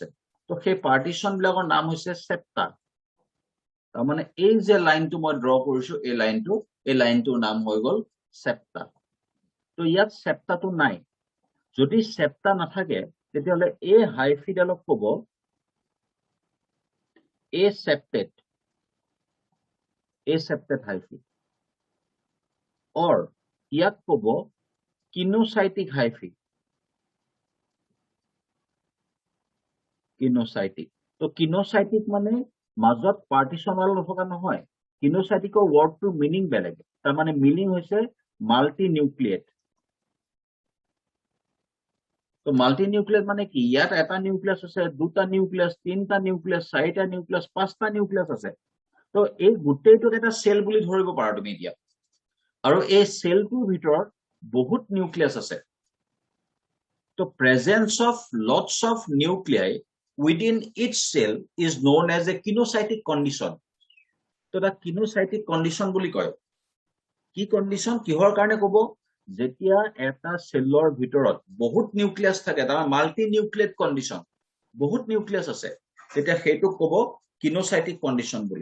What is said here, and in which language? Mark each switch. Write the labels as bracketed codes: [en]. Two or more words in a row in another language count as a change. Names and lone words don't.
[as] তো সেই পাৰ্টিশ্যন বিলাকৰ নাম হৈছে সেপ্টা। তাৰমানে এই যে লাইনটো মই ড্ৰ কৰিছো, এই লাইনটোৰ নাম হৈ গ'ল সেপ্টা। তো ইয়াত সেপ্টাটো নাই। যদি সেপ্টা নাথাকে, তেতিয়াহ'লে এই হাইফিডালক ক'ব [en] aseptate, aseptate hyphae, or [as] ইয়াক ক'ব [en] coenocytic hyphae, [as] কিনোসাইটিক। তো কিনোসাইটিক মানে মাজত পাৰ্টিশনাল নথকা নহয়, কিনোসাইটিকৰ ৱৰ্ডটোৰ মিনিং বেলেগ। তাৰমানে মিনিং হৈছে [en] multi nucleate. [as] তো [en] multi nucleus [as] মানে কি, ইয়াত এটা নিউক্লিয়াস আছে, দুটা নিউক্লিয়াস, তিনটা নিউক্লিয়াস, চাৰিটা নিউক্লিয়াস, পাঁচটা নিউক্লিয়াস আছে। তো এই গোটেইটোক এটা সেল বুলি ধৰিব পাৰা তুমি এতিয়া। আৰু এই সেলটোৰ ভিতৰত বহুত নিউক্লিয়াস আছে। [en] তো presence of lots of nuclei within each cell is known as a kinesiotic condition. [as] তো এটা [en] coenocytic condition [as] বুলি কয়। কি কণ্ডিশ্যন, কিহৰ কাৰণে ক'ব, যেতিয়া এটা সেলৰ ভিতৰত বহুত নিউক্লিয়াছ থাকে, তাৰ [en] multi nucleate condition, [as] বহুত নিউক্লিয়াছ আছে, তেতিয়া সেইটোক ক'ব [en] coenocytic condition [as] বুলি।